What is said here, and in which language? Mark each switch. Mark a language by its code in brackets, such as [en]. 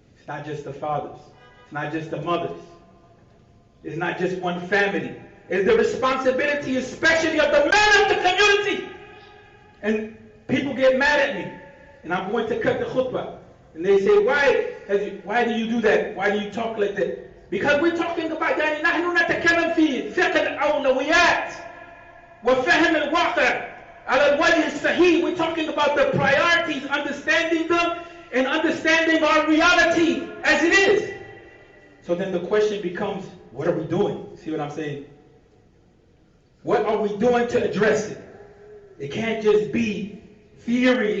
[en] It's not just the fathers. It's not just the mothers. It's not just one family. It's the responsibility especially of the men of the community. And people get mad at me. And I'm going to cut the khutbah. And they say, why do you do that? Why do you talk like that? Because we're talking about [ar] يعني نحن نتكلم في فقه الأولويات وفهم الواقع على الوجه الصحيح. [en] We're talking about the priorities, understanding them, and understanding our reality as it is. So then the question becomes, what are we doing? See what I'm saying? What are we doing to address it? It can't just be theory.